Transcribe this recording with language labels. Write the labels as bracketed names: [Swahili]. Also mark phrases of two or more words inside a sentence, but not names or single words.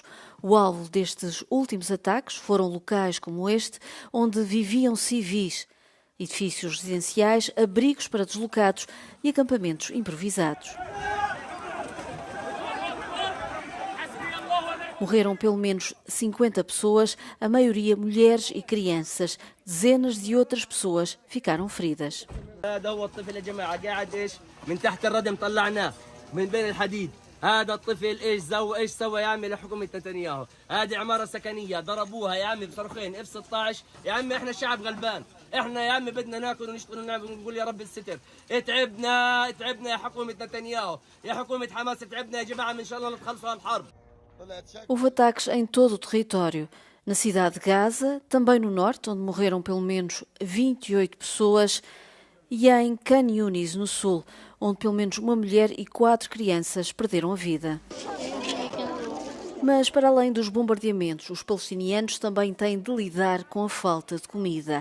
[Portuguese] O alvo destes últimos ataques foram locais como este, onde viviam civis, edifícios residenciais, abrigos para deslocados e acampamentos improvisados. Morreram pelo menos 50 pessoas, a maioria mulheres e crianças. Dezenas de outras pessoas ficaram feridas. [Arabic] هذا الطفل ايش سوى يا عمي لحكومه نتنياهو هذه عماره سكنيه ضربوها يا عمي بصاروخين F-16 يا عمي احنا شعب غلبان احنا يا عمي بدنا ناكل ونشتغل ونقول يا رب الستر تعبنا يا حكومه نتنياهو يا حكومه حماس تعبنا يا جماعه ان شاء الله تخلصوا الحرب. [Portuguese] Houve ataques em todo o território. Na cidade de Gaza, também no norte, onde morreram pelo menos 28 pessoas, e em Khan Yunis, no sul, onde pelo menos uma mulher e 4 crianças perderam a vida. Mas, para além dos bombardeamentos, os palestinianos também têm de lidar com a falta de comida.